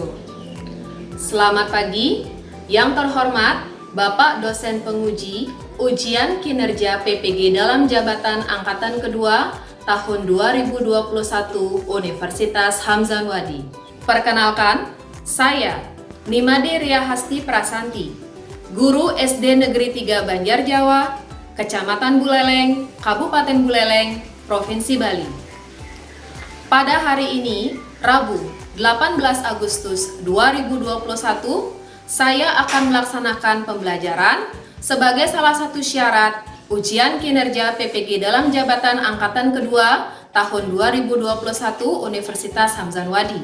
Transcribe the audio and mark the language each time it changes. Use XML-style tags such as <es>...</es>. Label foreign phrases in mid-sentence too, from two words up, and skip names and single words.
<id>Selamat pagi, yang terhormat Bapak Dosen Penguji Ujian Kinerja PPG dalam Jabatan Angkatan Kedua tahun 2021 Universitas Hamzanwadi. Perkenalkan, saya Nimade Riahasti Prasanti, Guru SD Negeri 3 Banjar Jawa, Kecamatan Buleleng, Kabupaten Buleleng, Provinsi Bali. Pada hari ini, Rabu 18 Agustus 2021, saya akan melaksanakan pembelajaran sebagai salah satu syarat Ujian Kinerja PPG dalam Jabatan Angkatan Kedua tahun 2021 Universitas Hamzanwadi.</id>